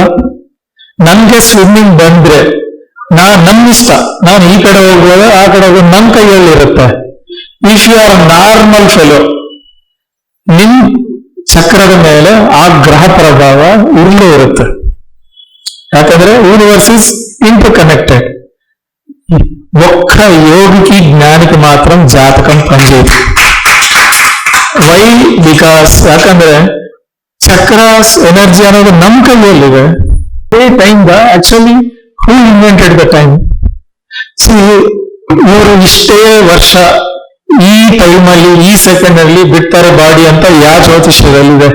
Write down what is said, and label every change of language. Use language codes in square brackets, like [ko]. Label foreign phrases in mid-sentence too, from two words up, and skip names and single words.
[kn] ನನ್ಗೆ ಸ್ವಿಮ್ಮಿಂಗ್ ಬಂದ್ರೆ ನಮ್ ಇಷ್ಟ, ನಾನು ಈ ಕಡೆ ಹೋಗ್ಬೋದು ಆ ಕಡೆ ಹೋಗೋದು ನಮ್ ಕೈಯಲ್ಲಿ ಇರುತ್ತೆ. [en] if you are normal fellow, [kn] ನಿಮ್ ಚಕ್ರದ ಮೇಲೆ ಆ ಗ್ರಹ ಪ್ರಭಾವ ಇಲ್ಲೇ ಇರುತ್ತೆ. [en] ಯಾಕಂದ್ರೆ universe is inter connected. [te] ఒక్క యోగికి జ్ఞానికి మాత్రం జాతకం పనిచేయదు. [en] వై? [kn] బికాಸ್ ಯಾಕಂದ್ರೆ ಚಕ್ರಾಸ್ ಎನರ್ಜಿ ಅನ್ನೋದು ನಮ್ ಕೈಯಲ್ಲಿದೆ. [en] time actually who invented the time? [kn] ಸಿ, ಇವರು ಇಷ್ಟೇ ವರ್ಷ ಈ ಟೈಮಲ್ಲಿ ಈ ಸೆಕೆಂಡ್ ಅಲ್ಲಿ ಬಿಡ್ತಾರೆ ಬಾಡಿ ಅಂತ ಯಾವ ಜ್ಯೋತಿಷ್ಯದಲ್ಲಿದೆ?